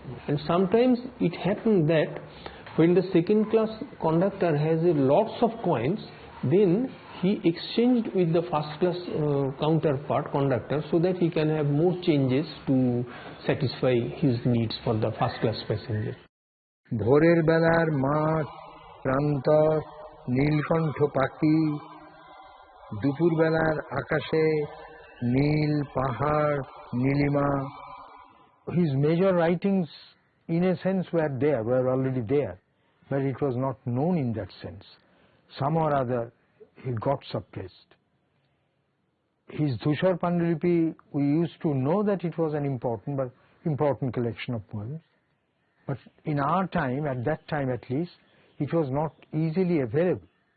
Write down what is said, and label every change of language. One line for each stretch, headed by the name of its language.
English: And sometimes it happened that when the second class conductor has lots of coins, then he exchanged with the first class counterpart conductor so that he can have more changes to satisfy his needs for the first class passenger.
Bangla: ভোরের বেলার মাঠ, প্রান্তর, নীলকণ্ঠ পাখি, দুপুরবেলার আকাশে নীল পাহাড়, Nilima.
English: His major writings, in a sense, were already there, but it was not known in that sense. Some or other, he got suppressed. His Dhushar Pandalipi, we used to know that it was an important collection of poems, but in our time, at that time at least, it was not easily available.